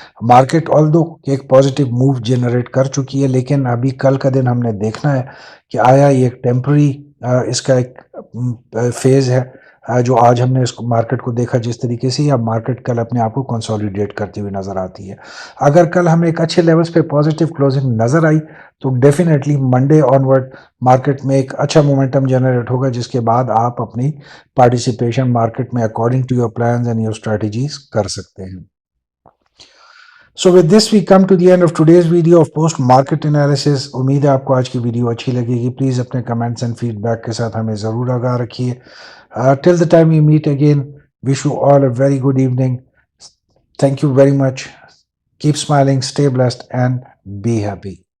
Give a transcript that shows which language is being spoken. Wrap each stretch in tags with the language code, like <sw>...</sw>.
<ur>Market آلدو ایک positive move generate کر چکی ہے لیکن ابھی کل کا دن ہم نے دیکھنا ہے کہ آیا یہ ایک ٹیمپرری اس کا ایک فیز ہے جو آج ہم نے اس مارکیٹ کو دیکھا جس طریقے سے یا مارکیٹ کل اپنے آپ کو کنسولیڈیٹ کرتی ہوئی نظر آتی ہے. اگر کل ہمیں ایک اچھے لیولز پہ پازیٹیو کلوزنگ نظر آئی تو ڈیفینیٹلی منڈے آنورڈ مارکیٹ میں ایک اچھا مومنٹم جنریٹ ہوگا جس کے بعد آپ اپنی پارٹیسپیشن مارکیٹ میں</ur> <en>according to your plans and your strategies</en> <ur>کر سکتے ہیں.</ur> <en>So with this we come to the end of today's video of post market analysis.</en> <ur>امید ہے آپ کو آج کی ویڈیو اچھی لگے گی. پلیز اپنے کمنٹس اینڈ فیڈ بیک کے ساتھ ہمیں ضرور آگاہ رکھیے.</ur> <en>Till the time we meet again, wish you all a very good evening. Thank you very much. Keep smiling, stay blessed and be happy.</en>